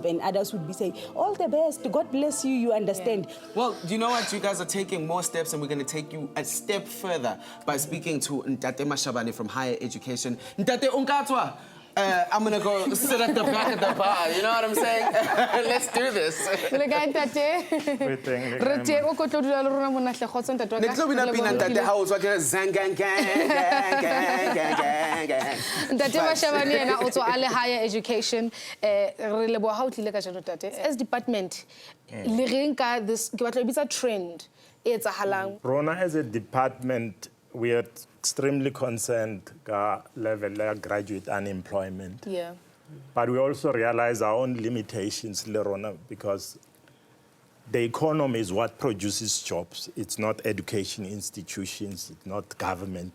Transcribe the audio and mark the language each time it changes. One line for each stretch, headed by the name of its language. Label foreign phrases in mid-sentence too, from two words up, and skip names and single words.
English: And others would be saying, all the best, God bless you, you understand. Well, you know what? You guys are taking more steps and we're going to take you a step further by speaking to Ntate Mashabane from Higher Education. Ntate Unkatwa, I'm going to go sit at the back of the bar, you know what I'm saying? Let's do this.
Southern Sotho: Ntate Mashabane ena o tswa a le Higher Education. Re leboha ha o tlile ka jeno tate.
English: As department,
Southern Sotho: le reng ka this ke batla bitsa trend e etsahalang.
English: Rona as a department, we are extremely concerned ka level of graduate unemployment. Yeah. But we also realize our own limitations, Lerona, because the economy is what produces jobs. It's not education institutions, it's not government.